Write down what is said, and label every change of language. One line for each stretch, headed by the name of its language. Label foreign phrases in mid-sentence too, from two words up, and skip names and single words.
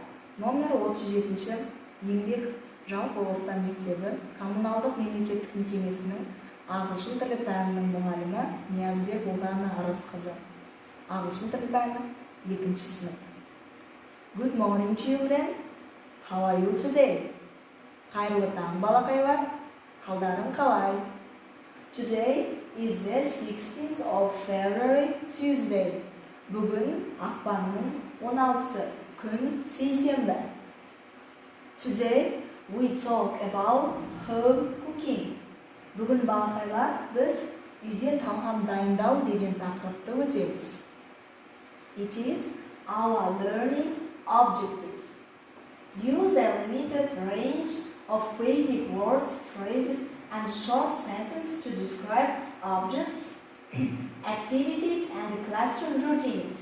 Kazakh: Номер 37-ші еңбек жалпы орта мектебі коммуналдық мемлекеттік мекемесінің ағылшын тілі пәнінің мұғалімі Ниязбек Улдана қызы. Ағылшын тілі пәні 2-ші сынып.
English: Good morning, children. How are you today?
Kazakh: Қайырлы таң, балақайлар. Қалдарың қалай?
English: Today is the 16th of February, Tuesday.
Kazakh: Бүгін ақпанның 16-сы, күн сейсенбі.
English: Today we talk about home cooking.
Kazakh: Бүгін балақайлар біз үйде тамақ дайындау деген тақырыпты өтеміз.
English: It is our learning objectives. Use a limited range of basic words, phrases, and short sentences to describe objects, activities, and classroom routines.